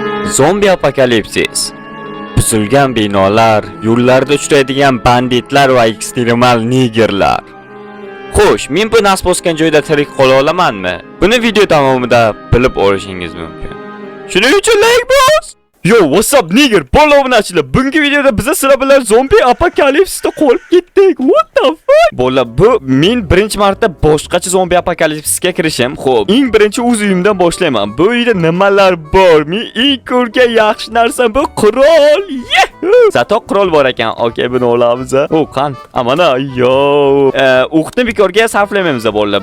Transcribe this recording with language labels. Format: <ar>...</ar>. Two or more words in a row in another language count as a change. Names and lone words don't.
<uz>Zombi apokalipsis. Buzilgan binolar, yo'llarda uchraydigan banditlar va ekstremal nigerlar. Xo'sh, men bu nasib bosgan joyda tirik qola olamanmi? Buni video davomida bilib olishingiz mumkin. Shuning uchun like bos.</uz> <en>Yo, what's up nigger?</en> <uz>Bola obunachilar. Bungi videoda biz sizlar bilan zombi apokalipsisda qolib ketdik.</uz> <en>What the fuck?</en> <uz>Bola, bu men birinchi marta boshqacha zombi apokalipsisga kirishim. Xo'p, eng birinchi o'z uyimdan boshlayman. Bu uyda nimalar bor? Men eng ko'rgan yaxshi narsa bu qurol. Zato qurol bor ekan. Okay, buni olamiz. O, qan. Amana, yo. O'qni bekorga sarflamaymiz bolalar.</uz>